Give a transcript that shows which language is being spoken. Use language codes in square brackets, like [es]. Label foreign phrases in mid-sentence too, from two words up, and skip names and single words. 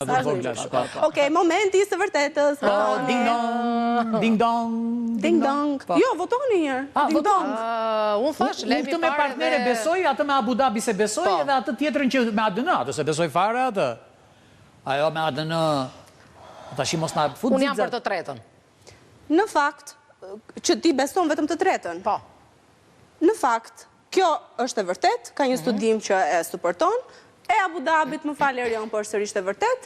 [sq] Okej, momenti së vërtetës. Ding dong, ding dong. Ding dong. Jo, votoni njërë. Ding dong. Unë thash, lemi Këtë me partnere besoj, atë me Abu Dhabi se besoj, edhe atë tjetërën që me ADN, atë se besoj fare atë. Ajo me ADN, ta shi mos na fut unë jam për të tretën. Në fakt, që ti beson vetëm të tretën. Po. Në fakt, kjo është e vërtet, ka një studim që e suporton, e Abu Dhabit, më falë Erion, por sërisht e vërtet.